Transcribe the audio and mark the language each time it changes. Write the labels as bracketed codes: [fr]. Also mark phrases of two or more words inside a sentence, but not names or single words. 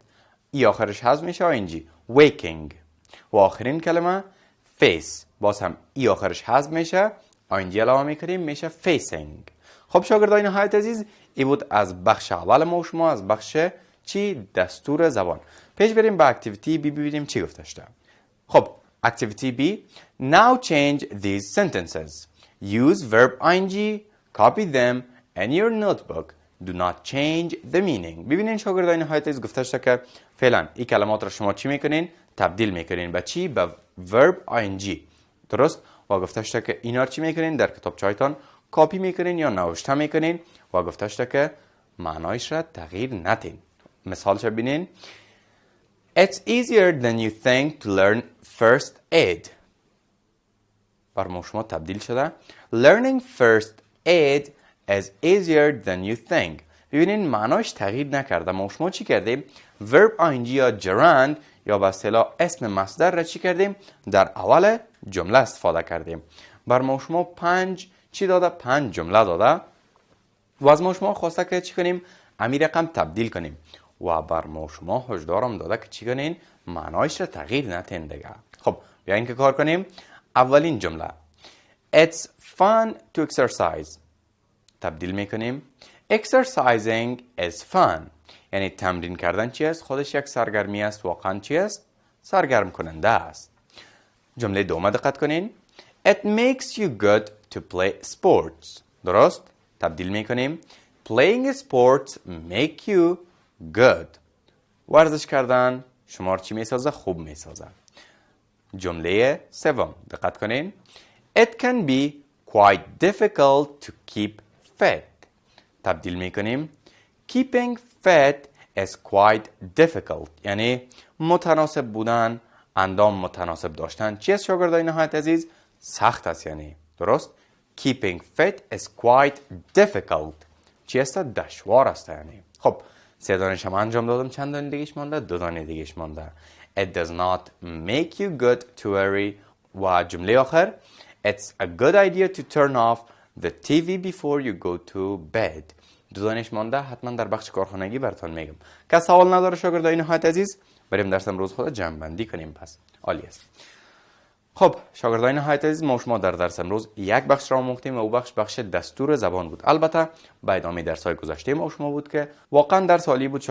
[fa] ای آخرش حذف میشه، [en] ing waking. [fa] و آخرین کلمه face، باز هم ای آخرش حذف میشه، ing علاوه میکنیم، میشه facing. خب شاگردان نهایت عزیز، ای بود از بخش اول ما شما، از بخش چی؟ دستور زبان. پیش بریم به اکتیویتی بی ببینیم چی گفته شده. خب اکتیویتی بی، [en] now change these sentences. Use verb ing, copy them in your notebook. Do not change the meaning. [fa] ببینین شاگردان نهایت عزیز گفته شده که فعلا این کلمات را شما چی میکنین؟ تبدیل میکنین به چی؟ به [en] verb ing. [fa] درست؟ و گفته شده که اینا چی میکنین؟ در کتابچه‌تان کپی میکنین یا نوشته میکنین و گفته شده که معنایش را تغییر ندین. مثالش ببینین. [en] It's easier than you think to learn first aid. [fa] بر ما شما تبدیل شده. [en] Learning first aid is easier than you think. [fa] ببینین معناش تغییر نکرده. ما شما چی کردیم؟ [en] verb ing [fa] یا gerund یا به اصطلاح اسم مصدر را چی کردیم؟ در اول جمله استفاده کردیم. بر ما شما 5 چی داده؟ 5 جمله داده. و از ما شما خواسته که چی کنیم؟ امی رقم تبدیل کنیم. و بر ما شما هشدارم داده که چی کنین؟ معنایش را تغییر ندین دیگه. خب بیاین که کار کنیم. اولین جمله [en] It's fun to exercise. [fa] تبدیل میکنیم. [en] Exercising is fun. [fa] یعنی تمرین کردن چی است؟ خودش یک سرگرمی است. واقعا چی است؟ سرگرم کننده است. جمله دوم دقت کنین. [en] It makes you good to play sports. [fa] درست؟ تبدیل میکنیم. [en] Playing sports make you good. [fa] ورزش کردن شما چی میسازه؟ خوب میسازه. جمله سوم دقت کنین. [en] It can be quite difficult to keep fit. [fa] تبدیل میکنیم. [en] Keeping fit is quite difficult. [fa] یعنی متناسب بودن، اندام متناسب داشتن چی است شاگردان نهایت عزیز؟ سخت است. یعنی درست؟ [en] Keeping fit is quite difficult. [fa] چی است؟ دشوار است. یعنی خب 3 دانش هم انجام دادم. چند دانه دیگهش مانده؟ 2 دانه دیگهش مانده. [en] It does not make you good to worry. [fa] و جمله آخر [en] It's a good idea to turn off the TV before you go to bed. [fa] 2 دانش مانده. حتما در بخش کارخانگی براتون میگم. کس سوال نداره شاگردان نهایت عزیز؟ بریم درس امروز خود جمع بندی کنیم. پس عالی است. خب شاگردان نهایت عزیز، ما شما در درس امروز یک بخش را آموختیم و او بخش دستور زبان بود. البته به ادامه درس‌های گذشته ما شما بود که واقعا درس عالی بود.